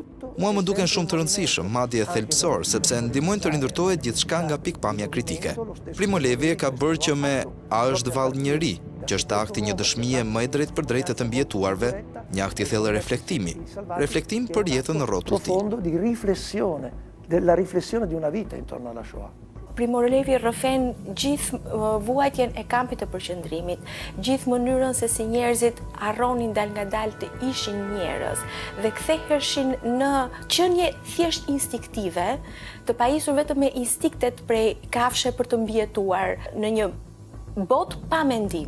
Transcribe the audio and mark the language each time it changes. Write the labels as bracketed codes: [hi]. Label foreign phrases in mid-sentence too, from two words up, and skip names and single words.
[sq] Mua më duken shumë të rëndësishëm, madje thelbësor, sepse ndihmojnë të rindërtohet gjithçka nga pikpamja kritike. Primo Levi e ka bërë që me A është vallë njeri, që është akti një dëshmie më e drejtë për drejtë të mbjetuarve, një akt i thellë reflektimi. Reflektim për jetën në rrotull të tij. [it] Di riflessione, della riflessione di una vita intorno alla Shoah. [sq] Primo Levi rrëfen gjithë vuajtjen e kampit të përqendrimit, gjithë mënyrën se si njerëzit harronin dal nga dal të ishin njerëz dhe ktheheshin në qenie thjesht instinktive, të pajisur vetëm me instinktet prej kafshë për të mbjetuar në një botë pa mendim.